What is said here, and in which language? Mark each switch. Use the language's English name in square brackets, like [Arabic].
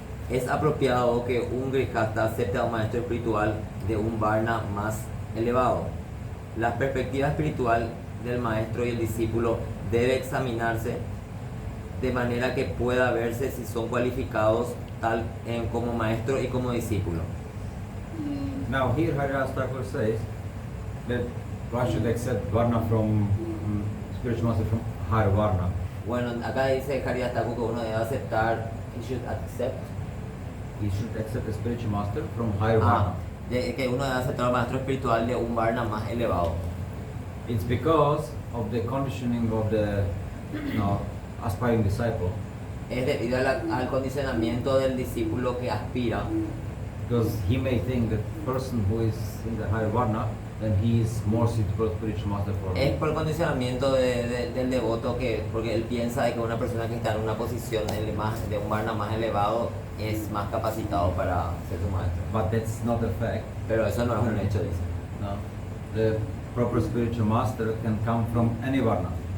[Spanish] Es apropiado que un grihasta acepte a un maestro espiritual de un varna más elevado. La perspectiva espiritual del maestro y el discípulo debe examinarse de manera que pueda verse si son cualificados como maestro y como discípulo. [English] Now here Haridas Thakur says that one should accept Varna from spiritual master from higher Varna. [Spanish] Bueno, acá dice Haridas Thakur que uno debe aceptar, [English] he should accept A spiritual master from higher Varna. [Spanish] que uno debe aceptar al maestro espiritual de un varna más elevado. [English] It's because of the conditioning of the aspiring disciple. [Spanish] Es debido al condicionamiento del discípulo que aspira, [English] Because he may think that the person who is in the higher Varna, then he is more suitable spiritual master for [Spanish] es [English] him. [Spanish] por el condicionamiento del devoto, porque él piensa de que una persona que está en una posición de un varna más elevado es más capacitado para ser su maestro. [English] But that's not a fact. [Spanish] Pero eso no es un hecho, dice. [English] No. The proper spiritual master can come from any Varna.